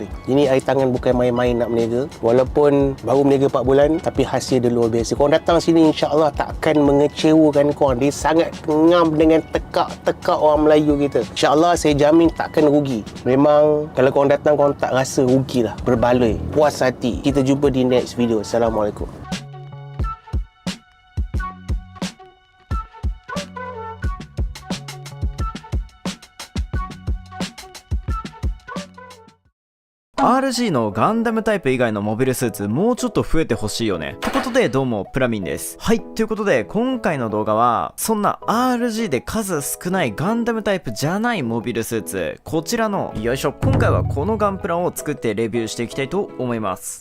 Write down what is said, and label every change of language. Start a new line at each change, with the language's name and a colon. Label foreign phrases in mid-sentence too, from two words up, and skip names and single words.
Malay: Ini air tangan bukan main-main nak meniaga. Walaupun baru meniaga 4 bulan tapi hasil dia luar biasa. Korang datang sini insya-Allah tak akan mengecewakan korang. Dia sangat ngam dengan tekak-tekak orang Melayu kita. InsyaAllah saya jamin takkan rugi. Memang kalau korang datang korang tak rasa rugi lah. Berbaloi, puas hati. Kita jumpa di
English: next video.
Malay: Assalamualaikum.
Japanese: RG のガンダムタイプ以外のモビルスーツもうちょっと増えてほしいよね。ってことでどうもプラミンです。はい、ということで今回の動画はそんな RG で数少ないガンダムタイプじゃないモビルスーツ、こちらのよいしょ、今回はこのガンプラを作ってレビューしていきたいと思います。